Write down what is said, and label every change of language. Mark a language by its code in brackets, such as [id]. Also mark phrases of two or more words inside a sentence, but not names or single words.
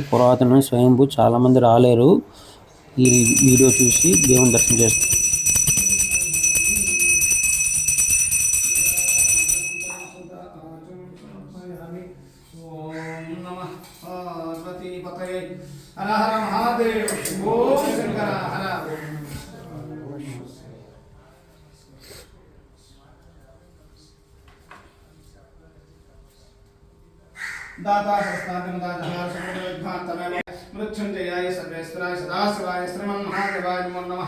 [te] పురాతనమైన స్వయంభూ, చాలామంది రాలేరు. ఈ వీడియో చూసి దేవుని దర్శనం చేస్తారు. [sa] హర హర మహాదేవ్, శంభో శంకర హర. दाता सहस्राधिम दाजहार समुद्रविद्भान्तमेव मृत्युंजयाय सर्वेश्वराय सदाशिवाय श्रीमन्महादेवाय नमो नमः।